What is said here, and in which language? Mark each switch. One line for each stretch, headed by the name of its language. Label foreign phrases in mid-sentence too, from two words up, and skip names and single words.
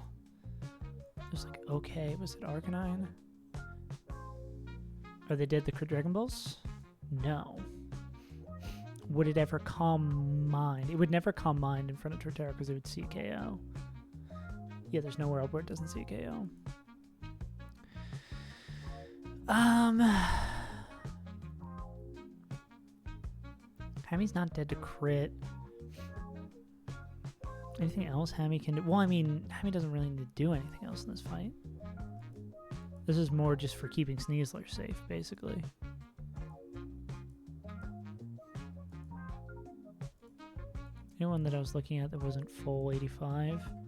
English: There's like, okay, was it Arcanine? Or they did the crit Dragon Balls? No. Would it ever calm mind? It would never calm mind in front of Torterra because it would see a KO. Yeah, there's nowhere else where it doesn't see a KO. Hammy's not dead to crit. Anything else Hammy can do? Well, I mean, Hammy doesn't really need to do anything else in this fight. This is more just for keeping Sneasler safe, basically. Anyone that I was looking at that wasn't full 85?